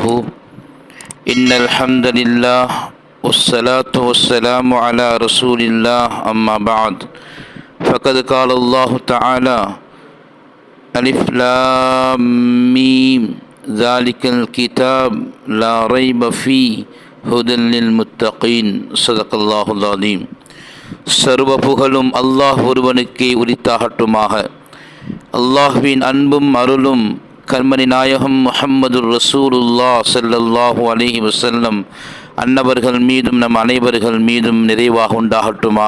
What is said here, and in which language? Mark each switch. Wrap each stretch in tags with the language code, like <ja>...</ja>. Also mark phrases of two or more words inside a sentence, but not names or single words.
<ar>إن الحمد لله والصلاة والسلام على رسول الله أما بعد فقد قال الله تعالى ألف لام ميم ذلك الكتاب لا ريب فيه هدى للمتقين صدق الله العظيم.</ar> <ta>சர்வ புகழும் அல்லாஹ் ஒருவனுக்கே உரித்தாகட்டுமாக. அல்லாஹ்வின் அன்பும் அருளும் கண்மணி நாயகம் முஹம்மது</ta> <ar>رسول الله صلى الله عليه وسلم</ar> <ta>அன்னவர்கள் மீதும் நம் அனைவர்கள் மீதும் நிறைவாக உண்டாகட்டுமாக.</ta>